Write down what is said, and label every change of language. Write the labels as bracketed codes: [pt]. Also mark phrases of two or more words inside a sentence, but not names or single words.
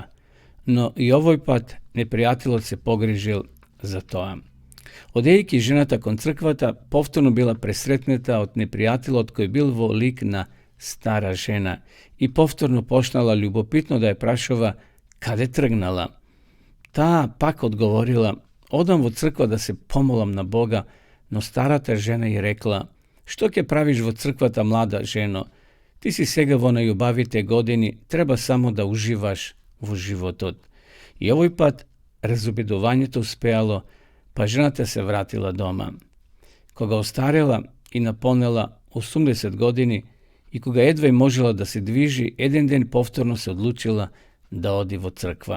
[mk] Но и овој пат непријателот се погрижил за тоа. Одејќи жената кон црквата, повторно била пресретнета од непријателот кој бил во лик на стара жена и повторно почнала љубопитно да ја прашува каде тргнала. Та пак одговорила, одам во црква да се помолам на Бога, но старата жена ѝ рекла, што ќе правиш во црквата, млада жено, ти си сега во најубавите години, треба само да уживаш во животот. И овој пат разубедувањето успеало, па жената се вратила дома. Кога остарела и наполнела 80 години и кога едвај и можела да се движи, еден ден повторно се одлучила да оди во црква.